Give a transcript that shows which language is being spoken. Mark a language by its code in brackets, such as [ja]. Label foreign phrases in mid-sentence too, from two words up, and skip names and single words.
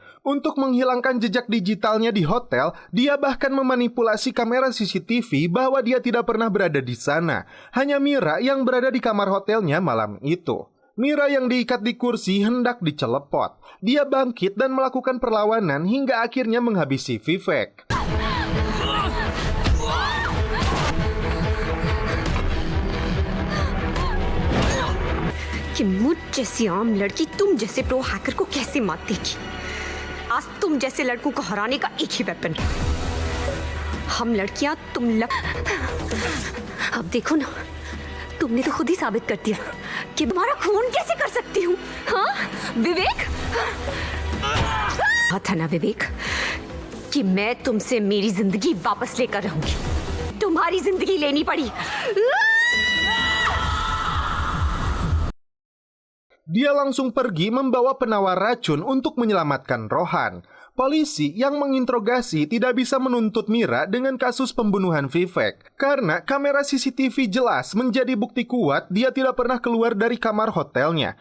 [id] Untuk menghilangkan jejak digitalnya di hotel, dia bahkan memanipulasi kamera CCTV bahwa dia tidak pernah berada di sana. Hanya Mira yang berada di kamar hotelnya malam itu. Mira yang diikat di kursi hendak dicelepot. Dia bangkit dan melakukan perlawanan hingga akhirnya menghabisi Vivek. [hi] कि मुझ जैसी आम लड़की तुम जैसे [en] pro hacker [hi] को कैसे मात देगी? आज तुम जैसे लड़कों को हराने का एक ही वेपन है। हम लड़कियां अब देखो ना, तुमने तो खुद ही साबित कर दिया कि तुम्हारा खून कैसे कर सकती हूँ। हाँ विवेक, था ना विवेक कि मैं तुमसे मेरी जिंदगी वापस लेकर रहूंगी। तुम्हारी जिंदगी लेनी पड़ी। [id] Dia langsung pergi membawa penawar racun untuk menyelamatkan Rohan. Polisi yang menginterogasi tidak bisa menuntut Mira dengan kasus pembunuhan Vivek karena kamera CCTV jelas menjadi bukti kuat dia tidak pernah keluar dari kamar hotelnya.